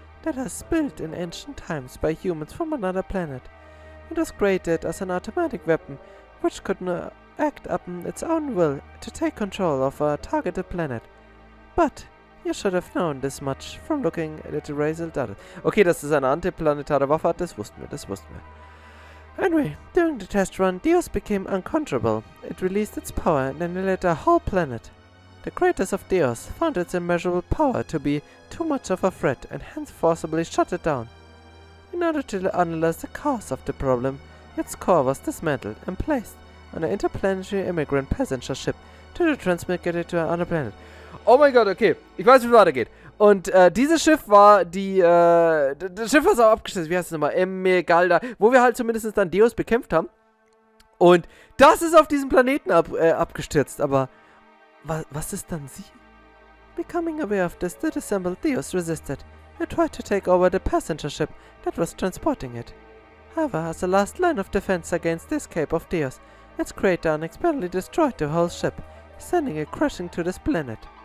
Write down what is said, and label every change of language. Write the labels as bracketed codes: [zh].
[en] that was built in ancient times by humans from another planet. It was created as an automatic weapon which could act upon its own will to take control of a targeted planet. But you should have known this much from looking at the results. [de] Okay, dass es eine antiplanetare Waffe hat, das wussten wir. [en] Anyway, during the test run, Deus became uncontrollable. It released its power and annihilated a whole planet. The creators of Deus found its immeasurable power to be too much of a threat and hence forcibly shut it down. In order to analyze the cause of the problem, its core was dismantled and placed on an interplanetary immigrant passenger ship to transmit it to another planet. [de] Oh mein Gott, okay. Ich weiß, wie es weitergeht. Und dieses Schiff war das Schiff, was auch abgestürzt ist. Wie heißt es nochmal? Galda. Wo wir halt zumindest dann Deus bekämpft haben. Und das ist auf diesem Planeten abgestürzt. Aber was ist dann sie? [en] Becoming aware of this, the disassembled Deus resisted. It tried to take over the passenger ship that was transporting it. However, as a last line of defense against the escape of Deus, its creator unexpectedly destroyed the whole ship, sending it crashing to this planet.